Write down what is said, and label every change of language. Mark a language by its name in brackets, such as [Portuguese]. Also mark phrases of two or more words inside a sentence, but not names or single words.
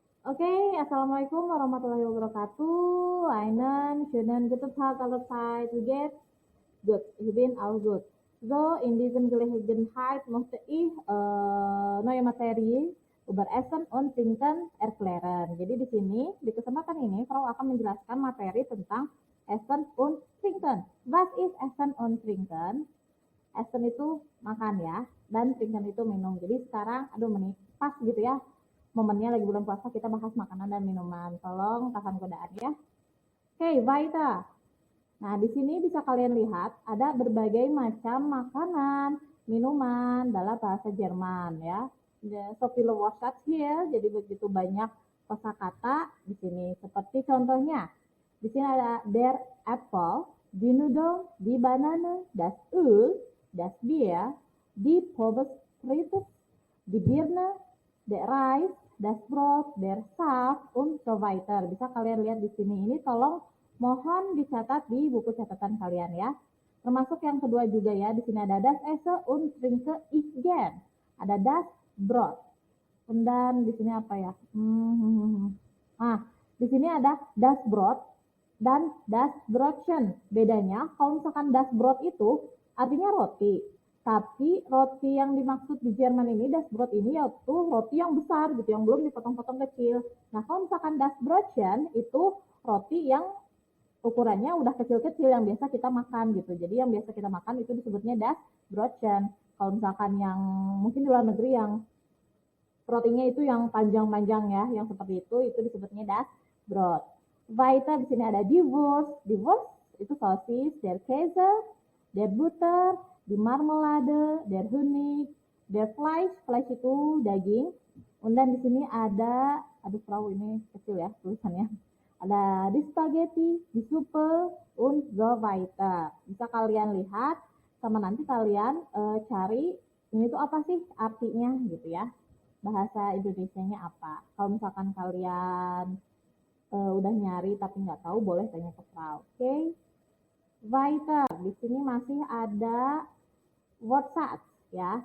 [Arabic] Okay, السلام عليكم ورحمة الله وبركاته. [German] Einen schönen guten Tag allerseits. Wie geht's? Gut, ich bin auch gut. So, in diesem Gelegenheit möchte ich neue Materi über Essen und Trinken erklären. [Indonesian] Jadi di sini, di kesempatan ini, Frau akan menjelaskan materi tentang [German] Essen und Trinken. Was ist Essen und Trinken? [Indonesian] Essen itu makan ya, dan Trinken itu minum. Jadi sekarang, pas gitu ya, momennya lagi bulan puasa kita bahas makanan dan minuman. Tolong tahan godaan ya. Oke, weiter. Nah, di sini bisa kalian lihat ada berbagai macam makanan, minuman dalam bahasa Jerman ya. [German] So viele Wortschatz here, [Indonesian] jadi begitu banyak kosakata di sini. Seperti contohnya, di sini ada [German] der Apple, die Nudeln, die Banane, das Öl, das Bier, die Pommes frites, die Birne, der Reis, das Brot, der Saft, und so weiter. [Indonesian] Bisa kalian lihat di sini. Ini tolong mohon dicatat di buku catatan kalian ya. Termasuk yang kedua juga ya. Di sini ada [German] das Essen und Trinken ich gern. [Indonesian] Ada [German] das Brot. [Indonesian] Dan di sini apa ya? Di sini ada [German] das Brot [Indonesian] dan [German] das Brotchen. [Indonesian] Bedanya kalau misalkan [German] das Brot [Indonesian] itu artinya roti. Tapi roti yang dimaksud di Jerman ini, [German] das Brot [Indonesian] ini yaitu roti yang besar gitu, yang belum dipotong-potong kecil. Nah, kalau misalkan [German] das Brotchen [Indonesian] itu roti yang ukurannya udah kecil-kecil yang biasa kita makan gitu. Jadi yang biasa kita makan itu disebutnya [German] das Brotchen. [Indonesian] Kalau misalkan yang mungkin di luar negeri yang rotinya itu yang panjang-panjang ya, yang seperti itu disebutnya [German] das Brot. [Indonesian] Weiter di sini ada [German] die Wurst. Die Wurst [Indonesian] itu sosis, [German] der Käse, der Butter, die Marmelade, der Honig, der Fleisch [Indonesian] itu daging. Dan di sini ada, perahu ini kecil ya tulisannya. Ada di spaghetti, di Suppe, [German] und so weiter. [Indonesian] Bisa kalian lihat, sama nanti kalian cari ini tuh apa sih artinya gitu ya. Bahasa Indonesianya apa. Kalau misalkan kalian udah nyari tapi nggak tahu, boleh tanya ke Frau. Oke. Weiter, di sini masih ada Wortschatz ya.